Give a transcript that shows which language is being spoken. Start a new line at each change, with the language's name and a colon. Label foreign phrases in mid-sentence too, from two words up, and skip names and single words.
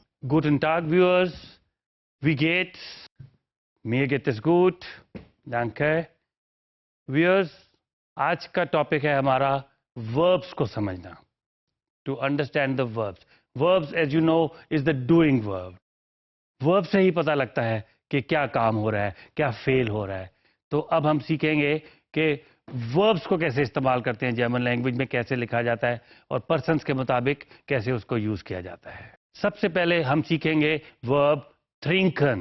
German: Guten Tag, Viewers. Wie geht's? Mir geht es gut. Danke.
Hindi: Viewers, आज का टॉपिक है हमारा verbs को समझना.
English: To understand the verbs. Verbs, as you know, is the doing verb.
Hindi: Verb से ही पता लगता है कि क्या काम हो रहा है, क्या फेल हो रहा है. तो अब हम सीखेंगे कि verbs को कैसे इस्तेमाल करते हैं,
English: German language
Hindi: में कैसे लिखा जाता है और पर्सन्स के मुताबिक कैसे उसको यूज किया जाता है. सबसे पहले हम सीखेंगे वर्ब trinken.